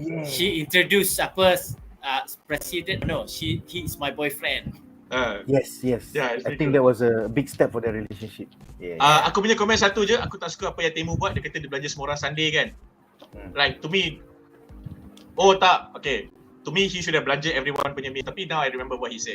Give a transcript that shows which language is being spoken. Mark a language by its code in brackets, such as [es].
[en] She introduced president. He is my boyfriend. Yes. Yeah, I think that was a big step for their relationship. [ms] Aku punya komen satu je, aku tak suka apa yang Tae-Moo buat. Dia kata dia belanja semua orang Sunday kan. [en] Like to me, to me he should have belanja everyone punya meal. Tapi now I remember what he said.